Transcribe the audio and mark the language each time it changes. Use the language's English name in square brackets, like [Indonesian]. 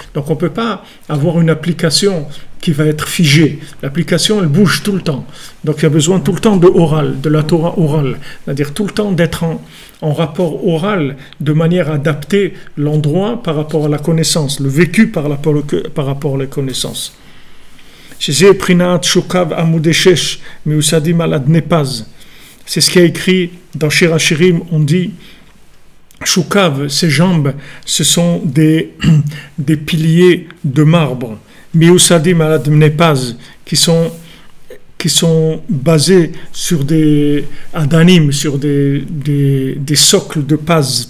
[French] Donc, on ne peut pas avoir une application qui va être figée. L'application, elle bouge tout le temps. Donc, il y a besoin tout le temps de oral, de la Torah orale. C'est-à-dire, tout le temps d'être en rapport oral, de manière à adapter l'endroit par rapport à la connaissance, le vécu par rapport à la connaissance. [Hebrew] שזה בחינת שוקיו עמודי 6 מיוסדים על אדני פז. [French] C'est ce qui est écrit dans Shir Hashirim, on dit Shukav, ses jambes, ce sont des piliers de marbre. [Hebrew] Miusadim al adne paz, [French] qui sont basés sur des adanim, sur des socles de paz.